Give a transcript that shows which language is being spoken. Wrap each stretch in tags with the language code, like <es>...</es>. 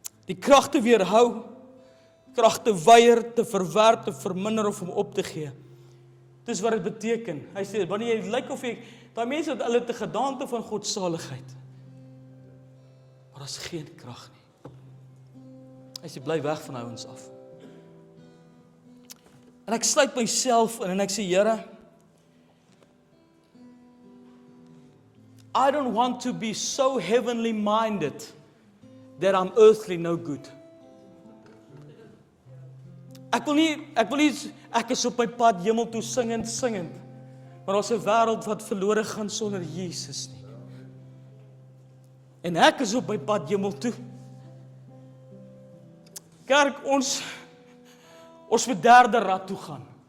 <af>Die krag te weerhou, krag te weier, te verwerp, te verminder, of om op te gee. Dis wat dit beteken. Hy sê, wanneer jy lyk of jy, daai mense het hulle 'n gedaante van godsaligheid, maar daar's geen krag nie. Hy sê, bly weg van ouens af. En ek sluit myself in en ek sê, Here,</af> <en>I don't want to be so heavenly minded that I'm earthly no good.</en> <af>Ek wil nie, ek is op my pad hemel toe singend, maar ons 'n wêreld wat verlore gaan sonder Jesus nie. En ek is op my pad hemel toe. Kerk, ons moet derde rad toe gaan.</af>